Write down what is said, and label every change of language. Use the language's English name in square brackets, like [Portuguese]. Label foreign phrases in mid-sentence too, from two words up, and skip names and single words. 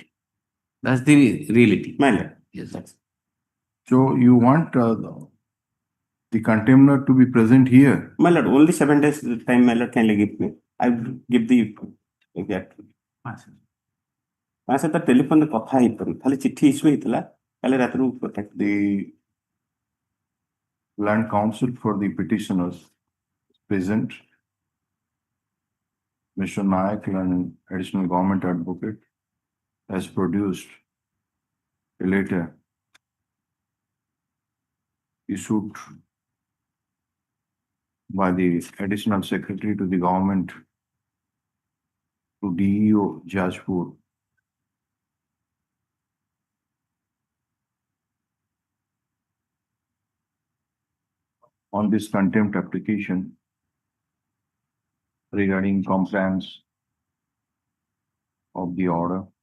[English] That's the reality. My lord. Yes, that's. So, you want the contemner to be present here? My lord, only 7 days time, my lord, kindly give me. I will give the exact. My sir, the telephone [Odia] କଥା ହେଇପାରୁନି ଖାଲି ଚିଠି ଇସ୍ୟୁ ହେଇଥିଲା କାଲି ରାତିରୁ [English] contact. The land counsel for the petitioners present. Mr. Nayak, an additional government advocate, has produced a letter issued by the additional secretary to the government to DEO Jajpur on this contempt application regarding compliance of the order.